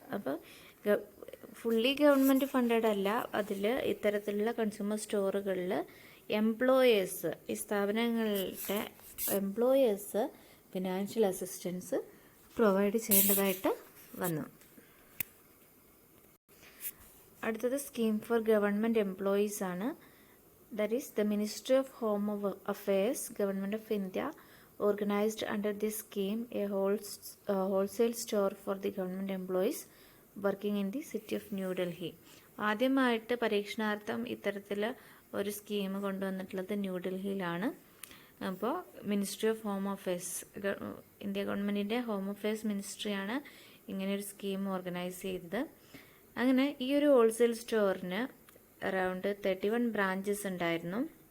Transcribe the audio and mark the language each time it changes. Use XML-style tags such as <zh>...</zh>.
<ml>അപ്പോൾ fully government funded അല്ല, അതിൽ ഇത്തരത്തിലുള്ള കൺസ്യൂമർ സ്റ്റോറുകളിൽ എംപ്ലോയേഴ്സ്, ഈ സ്ഥാപനങ്ങളുടെ എംപ്ലോയേഴ്സ് ഫിനാൻഷ്യൽ അസിസ്റ്റൻസ് പ്രൊവൈഡ് ചെയ്യേണ്ടതായിട്ട് വന്നു. അടുത്തത് സ്കീം ഫോർ ഗവൺമെൻറ് എംപ്ലോയീസ് ആണ്.</ml> <en>That is the ministry of home affairs, government of India organized under this scheme a wholesale store for the government employees working in the city of New Delhi.</en> <ml>ആദ്യമായിട്ട് പരീക്ഷണാർത്ഥം ഇത്തരത്തിൽ ഒരു scheme കൊണ്ടുവന്നിട്ടുള്ളത് ന്യൂഡൽഹിയിലാണ്. അപ്പോൾ ministry of home affairs, India ഗവൺമെൻറ്റിൻ്റെ home affairs മിനിസ്ട്രിയാണ് ഇങ്ങനെയൊരു scheme organise ചെയ്തത്. അങ്ങനെ ഈ ഒരു ഹോൾസെയിൽ സ്റ്റോറിന് അറൗണ്ട് 31 ബ്രാഞ്ചസ് ഉണ്ടായിരുന്നു.</ml>